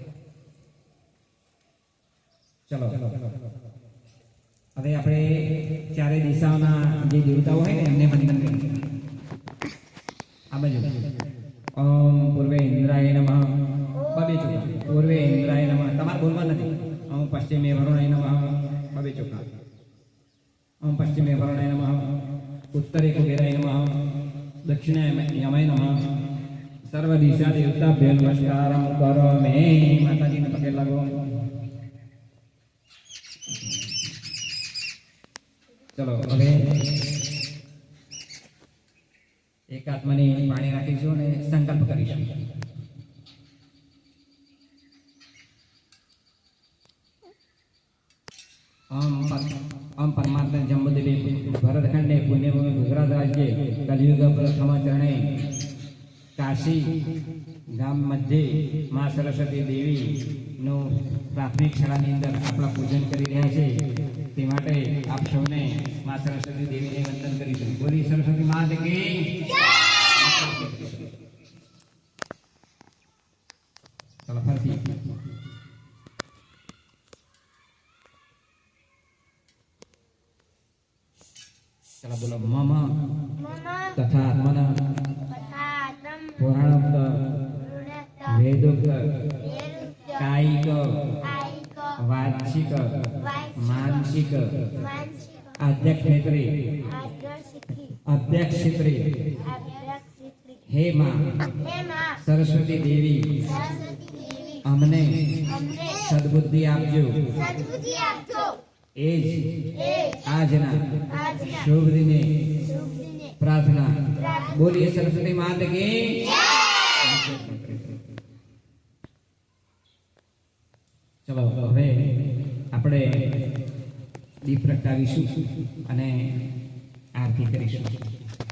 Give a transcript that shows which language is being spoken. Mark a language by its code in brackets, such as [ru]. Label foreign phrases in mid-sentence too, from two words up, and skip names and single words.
[gu] ચલો હવે આપણે ચારે દિશાઓના જે દેવતાઓ હોય ને એમને વંદન કરીશું. [sa] આ બાજુ ઓમ પૂર્વે ઇન્દ્રાય નમઃ. [gu] બબે ચોખા. [sa] પૂર્વે ઇન્દ્રાય નમઃ. [gu] તમારે બોલવા નથી. [sa] ઓમ પશ્ચિમે વરુણાય નમઃ. [gu] બબે ચોખા. [sa] ઓમ પશ્ચિમે વરુણાય નમઃ. उत्तरे कुबेराय नमः. दक्षिणे यमाय नमः. સર્વ દિશા દેવતાભ્ય નમસ્કારમ કરોમિ. [gu] માતાજીને પગે લાગો. ચલો હવે એક આત્માની પાણી રાખીશું અને સંકલ્પ કરીશું. [sa] ओम परमात्मा जम्बूद्वीप भरतखंडे पुण्यभूमि गुजरात राज्य कलियुग प्रथम चरणे काशी गाम मध्य [gu] માં સરસ્વતી દેવી નો પ્રાથમિક શાળાની અંદર આપણા પૂજન કરી રહ્યા છે. તે માટે આપ સૌને માं સરસ્વતી દેવીને વંદન કરીશું. [hi] बोली सरस्वती माता की जय. [gu] ચલો ફરીથી ચલા બોલો [sa] मम तथा आत्मन पुराणोक्त वेदोक्त कायिक वाचिक मानसिक [gu] અધ્યક્ષ ક્ષેત્રે હે માં સરસ્વતી દેવી અમને સદ્બુદ્ધિ આપજો. એજ આજના શુભ દિને પ્રાર્થના. [hi] बोलिए सरस्वती माता की. [gu] ચલો હવે આપણે દીપ પ્રગટાવીશું અને આરતી કરીશું.